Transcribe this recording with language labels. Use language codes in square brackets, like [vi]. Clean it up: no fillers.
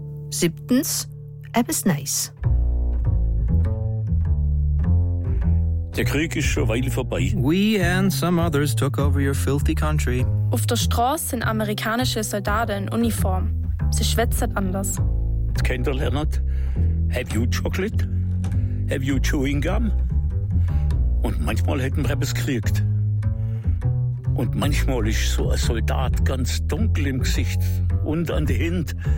[de] Siebtens, etwas Neues. Der Krieg ist schon weit vorbei. [en] We and some others took over your filthy country. [de] Auf der Straße sind amerikanische Soldaten in Uniform. Sie schwätzt anders. Kennt ihr, [en] Leonard? Have you chocolate? Have you chewing gum? [de] Und manchmal hätten wir etwas gekriegt. Und manchmal ist so ein Soldat ganz dunkel im Gesicht und an die Hände.